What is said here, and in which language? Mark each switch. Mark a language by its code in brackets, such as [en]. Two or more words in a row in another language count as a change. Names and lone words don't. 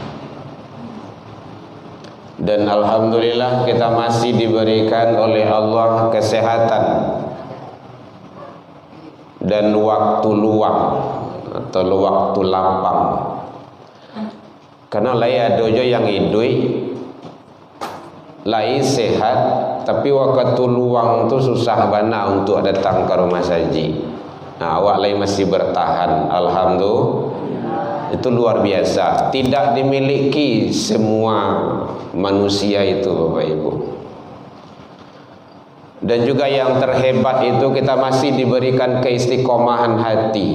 [id] Dan alhamdulillah kita masih diberikan oleh Allah kesehatan dan waktu luang atau waktu lapang. [min] Karena lai dojo yang idui, lai sehat, tapi waktu luang tu susah bana untuk datang ke rumah saji. Awak lai masih bertahan, alhamdulillah. [id] Itu luar biasa. Tidak dimiliki semua manusia itu, Bapak Ibu. Dan juga yang terhebat itu kita masih diberikan keistiqomahan hati.